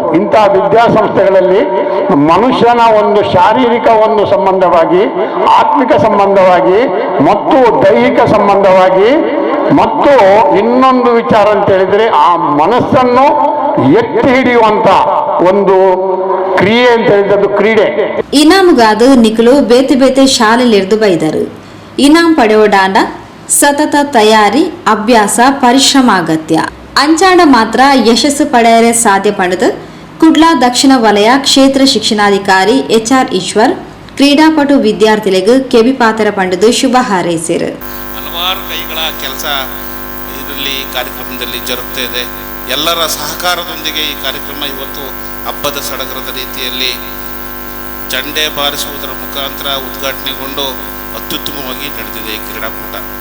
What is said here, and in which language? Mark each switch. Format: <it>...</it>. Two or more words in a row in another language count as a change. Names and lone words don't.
<kn>ಇಂತಹ ವಿದ್ಯಾಸಂಸ್ಥೆಗಳಲ್ಲಿ ಮನುಷ್ಯನ ಒಂದು ಶಾರೀರಿಕ ಒಂದು ಸಂಬಂಧವಾಗಿ, ಆತ್ಮಿಕ ಸಂಬಂಧವಾಗಿ ಮತ್ತು ದೈಹಿಕ ಸಂಬಂಧವಾಗಿ ಮತ್ತು ಇನ್ನೊಂದು ವಿಚಾರ ಅಂತ ಹೇಳಿದರೆ ಆ ಮನಸ್ಸನ್ನು ಎತ್ತಿ ಹಿಡಿಯುವಂತ ಒಂದು ಕ್ರಿಯೆ ಅಂತ ಹೇಳಿದ್ದು ಕ್ರೀಡೆ.</kn> <tcy>ಇನಾಮುಗಾದ ನಿಖಲು ಬೇತೆ ಬೇತೆ ಶಾಲೆಲಿರ್ದು ಬೈದರು. ಇನಾಮ್ ಪಡೆಯೋಡಾಂಡ ಸತತ ತಯಾರಿ, ಅಭ್ಯಾಸ, ಪರಿಶ್ರಮ ಅಗತ್ಯ. ಅಂಚಾಂಡ ಮಾತ್ರ ಯಶಸ್ಸು ಪಡೆಯರೆ ಸಾಧ್ಯ ಪಡೆದು ಕುಡ್ಲಾ ದಕ್ಷಿಣ ವಲಯ ಕ್ಷೇತ್ರ ಶಿಕ್ಷಣಾಧಿಕಾರಿ HR ಈಶ್ವರ್ ಕ್ರೀಡಾಪಟು ವಿದ್ಯಾರ್ಥಿಗಳಿಗೆ ಕೆಬಿ ಪಾತ್ರ ಪಂಡದು ಶುಭ ಹಾರೈಸಿರು.</tcy> <kn>ಹಲವಾರು ಕೈಗಳ ಕೆಲಸ ಇದರಲ್ಲಿ ಕಾರ್ಯಕ್ರಮದಲ್ಲಿ ಜರುಗ್ತಾ ಇದೆ. ಎಲ್ಲರ ಸಹಕಾರದೊಂದಿಗೆ ಈ ಕಾರ್ಯಕ್ರಮ ಇವತ್ತು ಹಬ್ಬದ ಸಡಗರದ ರೀತಿಯಲ್ಲಿ ಚಂಡೆ ಬಾರಿಸುವುದರ ಮುಖಾಂತರ ಉದ್ಘಾಟನೆಗೊಂಡು ಅತ್ಯುತ್ತಮವಾಗಿ ನಡೆದಿದೆ ಈ ಕ್ರೀಡಾಕೂಟ.</kn>